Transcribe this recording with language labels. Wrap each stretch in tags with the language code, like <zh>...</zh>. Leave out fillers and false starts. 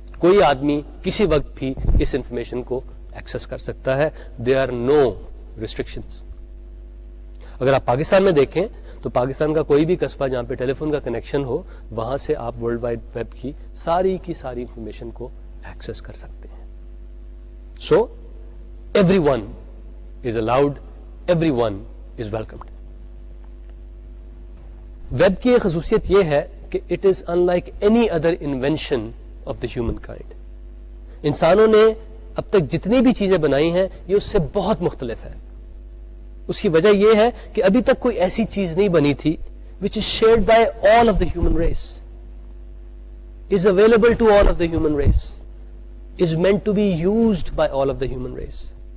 <ur>کوئی آدمی کسی وقت بھی اس انفارمیشن کو ایکسس کر سکتا ہے.</ur> <en>There are no restrictions.</en> <ur>اگر آپ پاکستان میں دیکھیں تو پاکستان کا کوئی بھی قصبہ جہاں پہ ٹیلی فون کا کنیکشن ہو، وہاں سے آپ ورلڈ وائڈ ویب کی ساری انفارمیشن کو ایکسس کر سکتے ہیں.</ur> <en>So everyone is allowed, everyone is welcomed.</en> <ur>Web کی ایک خصوصیت یہ ہے کہ</ur> <en>It is in like any other invention of the human kind.</en> <ur>انسانوں نے اب تک جتنی بھی چیزیں بنائی ہیں یہ اس سے بہت مختلف ہے. اس کی وجہ یہ ہے کہ ابھی تک کوئی ایسی چیز نہیں بنی تھی</ur> <en>which is shared by all of the human race, is available to all of the human race, is meant to be used by all of the human race.</en>